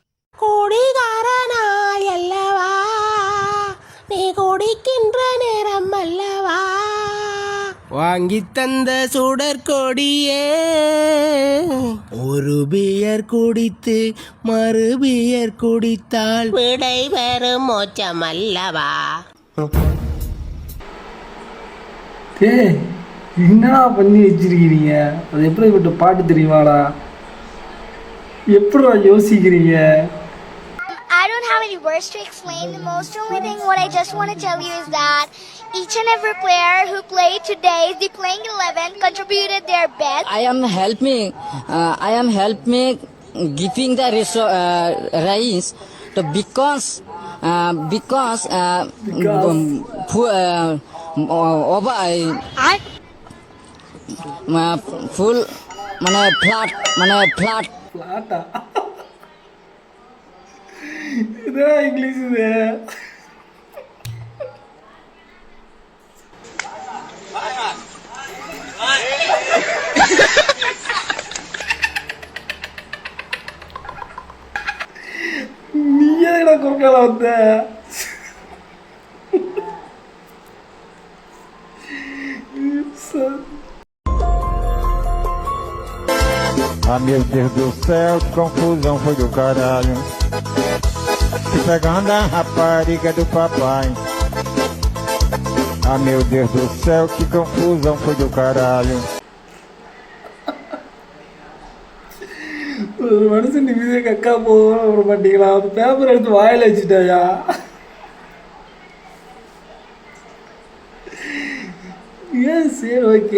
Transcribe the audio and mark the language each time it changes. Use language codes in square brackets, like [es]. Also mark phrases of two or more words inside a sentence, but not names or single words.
[ta] குடிகாரனா அல்லவா நீ குடிக்கின்ற நேரம் அல்லவா வாங்கி தந்த சுடற்கொடியே ஒரு பியர் குடித்து மறு பியர் குடித்தால் விடை பெறும் மோட்சம் அல்லவா. என்னடா பண்ணி வச்சிருக்கிறீங்க? அது எப்படிப்பட்ட பாட்டு தெரியுமாடா? எப்படா யோசிக்கிறீங்க? [en] I don't have any words to explain. The most only thing what I just want to tell you is that each and every player who played today, the playing 11, contributed their best. I am helping giving the rice to because full flat [ta] பிளாட்டா? இதான் இங்கிலீஷ் இது. நீ ஏடா குறுக்கால வந்த? [pt] Ah, meu Deus do céu, que confusão foi do caralho. Se pegando a rapariga do papai. Ah, meu Deus do céu, que confusão foi do caralho. [ta] ஒரு மனுஷன் நிமிஷம் கக்கா போக விட மாட்டீங்களா? பேப்பர் எடுத்து வாயில வச்சுட்டாயா? ஏன் சரி ஓகே.